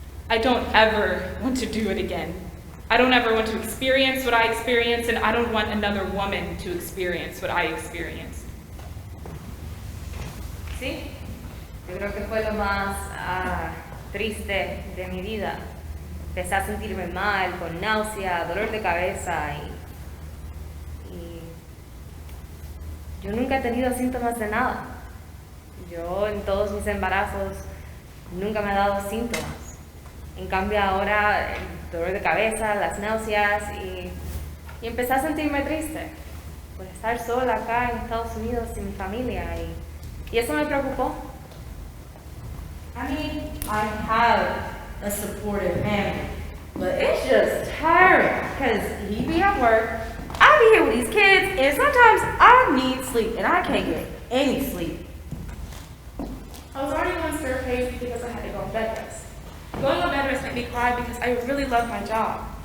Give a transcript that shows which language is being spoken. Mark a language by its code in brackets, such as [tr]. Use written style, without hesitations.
[en] I don't ever want to do it again. I don't ever want to experience what I experienced, and I don't want another woman to experience what I experienced. [es] Sí, yo creo que fue lo más triste de mi vida. Empecé a sentirme mal, con náusea, dolor de cabeza y yo nunca he tenido síntomas de nada. Yo en todos mis embarazos nunca me he dado síntomas. En cambio ahora el dolor de cabeza, las náuseas y empecé a sentirme triste por estar sola acá en Estados Unidos sin mi familia y eso me preocupó. [en] I mean, I have a supportive family, but it's just tiring because he be at work, I be here with these kids, and sometimes I need sleep and I can't get any sleep. I was already on stir crazy because I had to go on bed rest. Going on bed rest made me cry because I really love my job.